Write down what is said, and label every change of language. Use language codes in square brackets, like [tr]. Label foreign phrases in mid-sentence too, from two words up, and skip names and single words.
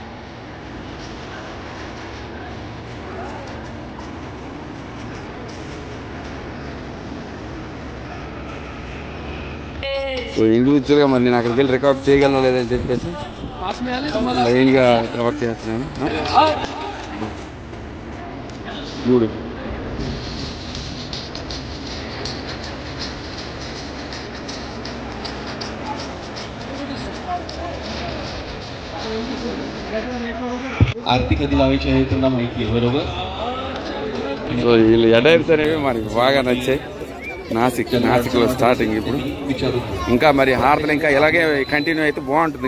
[te] సో ఇండివిజువల్గా మరి నేను అక్కడికి వెళ్ళి రికార్డ్ చేయగలను లేదని చెప్పేసి లైన్గా రికార్డ్ చేస్తున్నాను. బ్యూటిఫుల్. [mr] आरती कधी लावायची आहे त्यांना माहिती आहे बरोबर. [te] సో వీళ్ళు అటైర్స్ అనేవి మనకి బాగా నచ్చాయి. నాసిక్లో స్టార్టింగ్ ఇప్పుడు ఇంకా మరి హారతలు ఇంకా ఇలాగే కంటిన్యూ అయితే బాగుంటుంది.